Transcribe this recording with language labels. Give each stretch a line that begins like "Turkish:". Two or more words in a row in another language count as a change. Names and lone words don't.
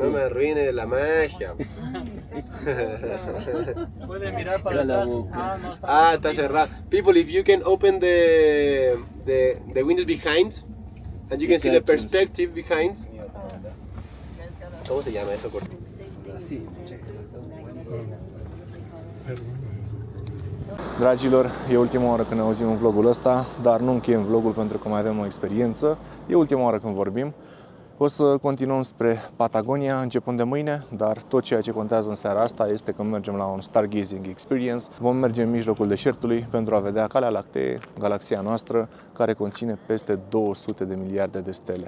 Spanish: No me arruine la magia. Puedes mirar para atrás. Ah, está cerrado.
English: People, if you can open the windows behind, and you can see the perspective behind.
Spanish: ¿Cómo se llama eso? Así.
Romanian: Dragilor, e ultima oară când ne auzim în vlogul ăsta, dar nu încheiem vlogul pentru că mai avem o experiență. E ultima oară când vorbim. O să continuăm spre Patagonia începând de mâine, dar tot ceea ce contează în seara asta este că mergem la un
English: stargazing experience.
Romanian: Vom merge în mijlocul deșertului pentru a vedea Calea Lactee, galaxia noastră, care conține peste 200 de miliarde de stele.